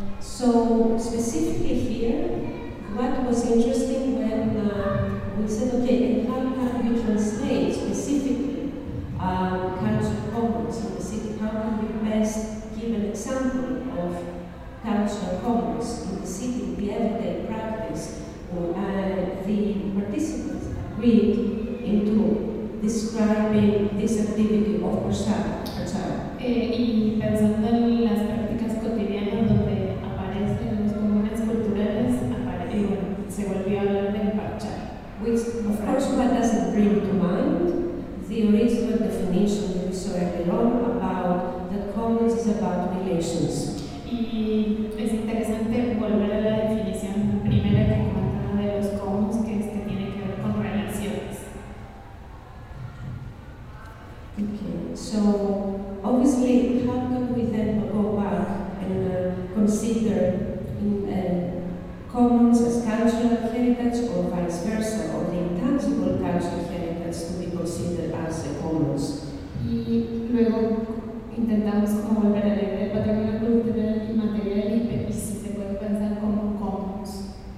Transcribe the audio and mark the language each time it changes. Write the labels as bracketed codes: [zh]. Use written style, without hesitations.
[en] So, specifically here, what was interesting when we said, okay, and how can we translate specifically Council Commons in the city? How can we best give an example of Council Commons in the city, the everyday practice? The participants agreed into describing this activity of Kursar. [es] Y pensando en las prácticas cotidianas donde aparecen los comunes culturales, se volvió a hablar del parchar. [en] Which, of course, what does it bring to mind? The original definition that we saw earlier on about that commons is about relations. [es] Y es interesante volver a la definición primera que comentaba de los commons, que es que tiene que ver con relaciones. [en] Okay, so. Obviously, how can we then go back and consider commons as cultural heritage or vice versa, or the intangible cultural heritage to be considered as a commons? [es] Y luego intentamos como volver a leer el patrimonio cultural y material y si se puede pensar como commons.